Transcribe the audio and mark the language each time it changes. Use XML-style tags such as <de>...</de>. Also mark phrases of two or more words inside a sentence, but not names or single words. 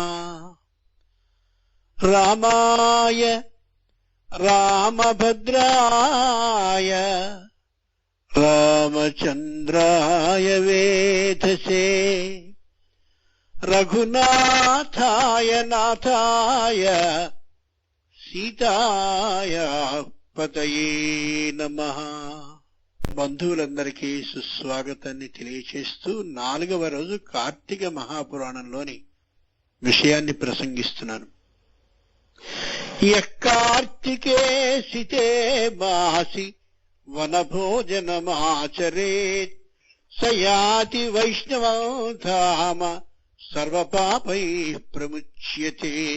<sa>रामाय रामभद्राय रामचंद्राय वेधसे रघुनाथाय नाथाय सीताय पतये नमः।</sa> <te>బంధువులందరికీ సుస్వాగతాన్ని తెలియచేస్తూ 4వ రోజు కార్తీక మహాపురాణంలోని విషయాన్ని ప్రసంగిస్తున్నాను.</te> <sa>కార్తికే సితే మాసి వనభోజనమాచరేత్ సయాతి వైష్ణవం ధామ సర్వపాపై ప్రముచ్యతే.</sa>